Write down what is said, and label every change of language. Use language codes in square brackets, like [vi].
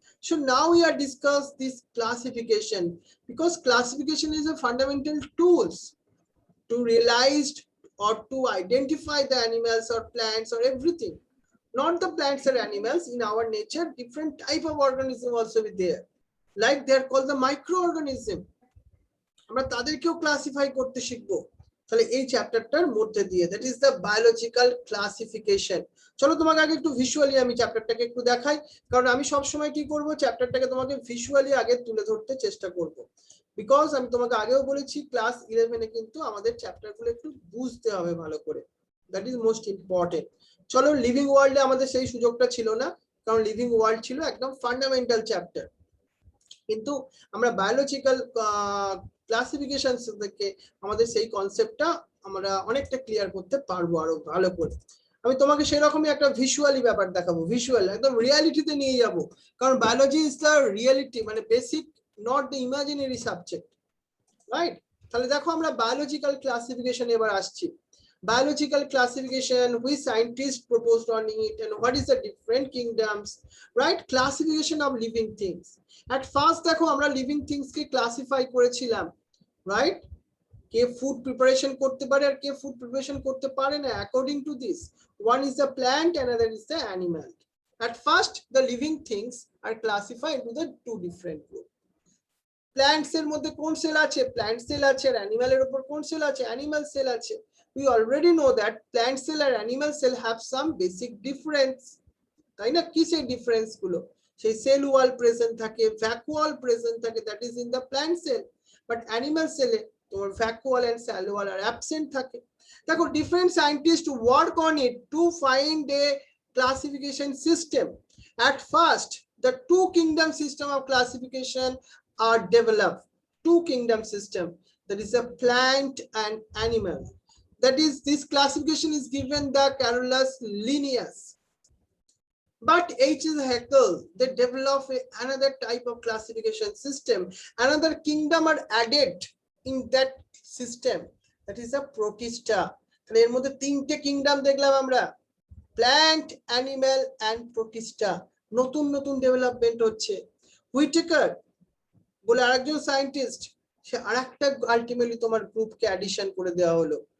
[en] So now we are discuss this classification, because classification is a fundamental tools to realize or to identify the animals or plants or everything. Not the plants or animals, in our nature different type of organism also be there, like they are called the microorganism, [bn] আমরা তাদেরকেও classify করতে শিখবো তাহলে এই চ্যাপ্টারটার মধ্যে দিয়ে, [en] That is the biological classification. [bn] চলো তোমাকে আগে একটু ভিজুয়ালি আমি চ্যাপ্টারটাকে একটু দেখাই, কারণ আমি সব সময় কি করব, চ্যাপ্টারটাকে তোমাকে ভিজুয়ালি আগে তুলে ধরতে চেষ্টা করব, বিকজ আমি তোমাকে আগেও বলেছি ক্লাস 11 এ কিন্তু আমাদের চ্যাপ্টারগুলো একটু বুঝতে হবে ভালো করে, [en] That is most important. [bn] চলো, লিভিং ওয়ার্ল্ডে আমাদের সেই সুযোগটা ছিল না, কারণ লিভিং ওয়ার্ল্ড ছিল একদম ফান্ডামেন্টাল চ্যাপ্টার, কিন্তু আমরা বায়োলজিক্যাল ক্লাসিফিকেশন থেকে আমাদের সেই কনসেপ্টটা আমরা অনেকটা ক্লিয়ার করতে পারবো আরো ভালো করে। আমি তোমাকে সেরকমই একটা ভিজুয়ালি ব্যাপার দেখাবো, ভিজুয়াল একদম রিয়ালিটিতে নিয়ে যাব, কারণ [en] biology is the reality, [bn] মানে basic, [en] not the imaginary subject, [bn] right? তাহলে দেখো আমরা বায়োলজিক্যাল ক্লাসিফিকেশন এবার আসছি। [en] Biological classification, which scientists proposed on it, and what is the different kingdoms, right? Classification of living things. At first [bn] দেখো আমরা living things কে classify করেছিলাম, right? কে food preparation করতে পারে আর কে ফুড প্রিপারেশন করতে পারে না, [en] According to this one is the plant, another is the animal. At first the living things are classified into the two different groups. [bn] Plants এর মধ্যে কোন sell আছে, প্ল্যান্ট সেল আছে, আর অ্যানিমালের উপর কোন সেল আছে, অ্যানিমাল সেল আছে। [en] We already know that plant cell and animal cell have some basic difference, [bn] তাই না? কি সেই ডিফারেন্স গুলো, সেই সেল ওয়াল প্রেজেন্ট থাকে, ভ্যাকুয়াল প্রেজেন্ট থাকে, [en] that is in the plant cell, but animal cell [bn] এ তোমার vacuole [en] and cell wall are absent [bn] থাকে। [en] দেখো different scientists work on it to find a classification system. At first the two kingdom system of classification are developed, two kingdom system, that is a plant and animal. That is, this classification is given the Carolus Linnaeus. But H.S. Haeckel, they develop another type of classification system. Another kingdom are added in that system. That is a Protista. [bn] তাহলে এর মধ্যে তিনটে kingdom দেখলাম আমরা, plant, animal and Protista. নতুন নতুন development হচ্ছে। Whitaker বলে আরেকজন সায়েন্টিস্ট, সে আরেকটা আলটিমেটলি তোমার গ্রুপকে অ্যাডিশন করে দেওয়া হলো।